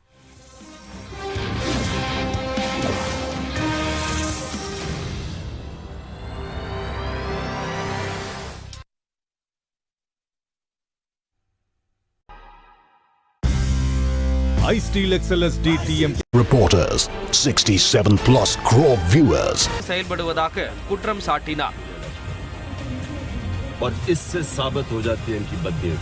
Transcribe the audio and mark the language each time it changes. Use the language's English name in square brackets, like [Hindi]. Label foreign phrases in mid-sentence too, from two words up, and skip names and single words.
[Tamil] iSteel XLS DTM reporters 67 plus crore viewers செயல்படுவதாக குற்றம் சாட்டினார். [Hindi] और इससे साबित हो जाती है इनकी बदनीयती.